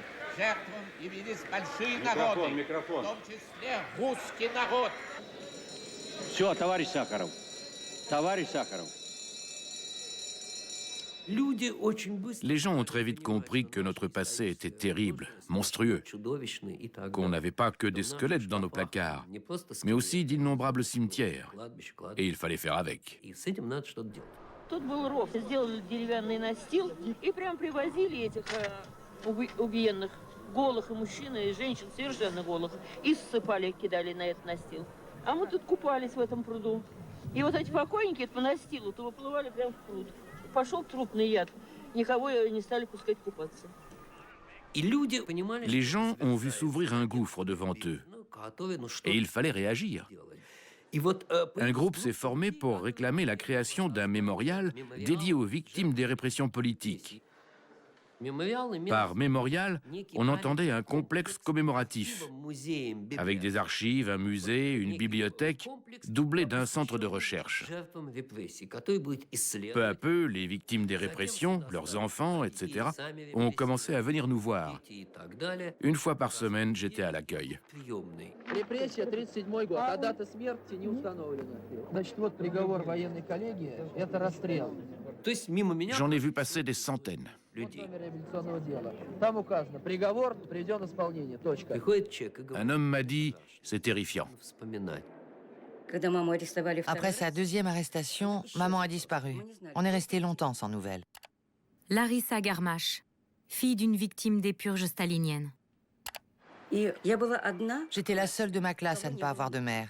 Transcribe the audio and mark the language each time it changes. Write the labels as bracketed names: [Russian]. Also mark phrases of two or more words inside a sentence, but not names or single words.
[Russian] Жертвам явились большие народы, в том числе русский народ. Все, товарищ Сахаров. Товарищ Сахаров. [French] Les gens ont très vite compris que notre passé était terrible, monstrueux, qu'on n'avait pas que des squelettes dans nos placards, mais aussi d'innombrables cimetières, et il fallait faire avec. [Russian] Тут был ров, сделали деревянный настил и прям привозили этих убиенных, голых и мужчин, и женщин совершенно голых, и ссыпали, кидали на этот настил. А мы тут купались в этом пруду. И вот эти покойники по настилу то выплывали прямо в пруд. Пошел трупный яд. Никого не стали пускать купаться. [French] Les gens ont vu s'ouvrir un gouffre devant eux, et il fallait réagir. Un groupe s'est formé pour réclamer la création d'un mémorial dédié aux victimes des répressions politiques. Par mémorial, on entendait un complexe commémoratif, avec des archives, un musée, une bibliothèque, doublé d'un centre de recherche. Peu à peu, les victimes des répressions, leurs enfants, etc., ont commencé à venir nous voir. Une fois par semaine, j'étais à l'accueil. [Russian] Репрессия 1937 год, а дата смерти не установлена. Значит, вот приговор военной коллегии, это расстрел. [French] J'en ai vu passer des centaines. [Russian] Там указано, приговор приведен в исполнение. Точка. [French] Un homme m'a dit, c'est terrifiant. Après sa deuxième arrestation, maman a disparu. On est resté longtemps sans nouvelles. Larissa Garmash, fille d'une victime des purges staliniennes. J'étais la seule de ma classe à ne pas avoir de mère.